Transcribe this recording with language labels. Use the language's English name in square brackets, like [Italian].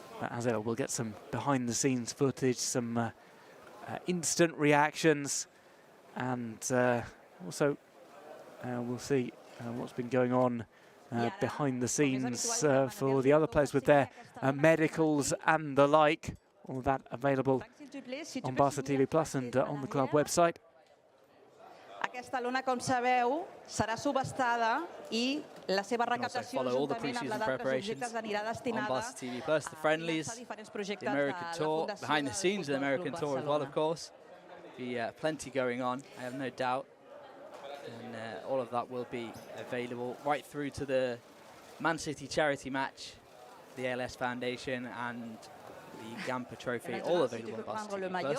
[English] As ever, we'll get some behind-the-scenes footage, some instant reactions, and also we'll see what's been going on behind the scenes for the other players with their medicals and the like. All of that available on Barca TV+ and on the club website. [Catalan] Aquesta lona, com sabeu, serà subestada I la seva recaptació juntament amb la d'altres objectes anirà destinada [English] on Barca TV+, the friendlies, the American tour, behind the scenes of the American tour as well, of course. Be plenty going on, I have no doubt. And all of that will be available right through to the Man City charity match, the ALS Foundation, and the Gamper Trophy, all available on Barca TV+.